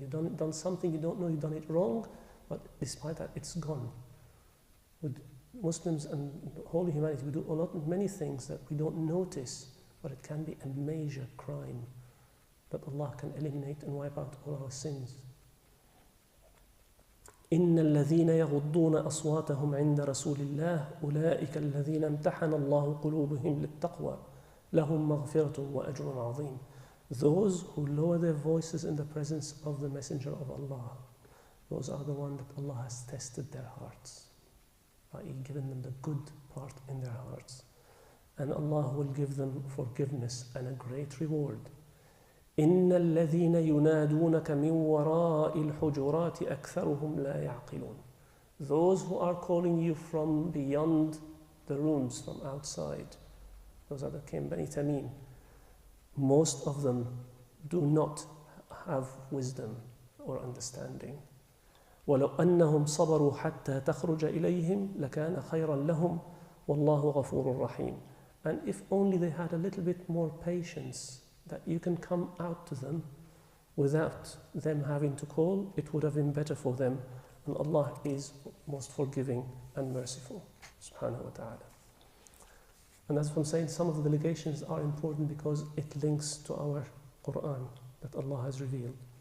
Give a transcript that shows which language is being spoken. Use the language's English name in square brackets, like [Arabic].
[English] You've done something, you don't know you've done it wrong, but despite that, it's gone. With Muslims and whole humanity, we do many things that we don't notice, but it can be a major crime that Allah can eliminate and wipe out all our sins. [Arabic] إن الذين يغضون أصواتهم عند رسول الله أولئك الذين امتحن الله قلوبهم للتقوى لهم مغفرة وأجر عظيم. [English] Those who lower their voices in the presence of the Messenger of Allah, those are the ones that Allah has tested their hearts, i.e. given them the good part in their hearts. And Allah will give them forgiveness and a great reward. [Arabic] إن الذين ينادونك من وراء الحجرات أكثرهم لا يعقلون. [English] Those who are calling you from beyond the rooms, from outside, those are the Bani Tamim. Most of them do not have wisdom or understanding. [Arabic] ولو أنهم صبروا حتى تخرج إليهم لكان خيرا لهم والله غفور رحيم. [English] And if only they had a little bit more patience, that you can come out to them without them having to call, it would have been better for them. And Allah is most forgiving and merciful, [Arabic] subhanahu wa ta'ala. [English] And that's what I'm saying, some of the delegations are important because it links to our Quran that Allah has revealed.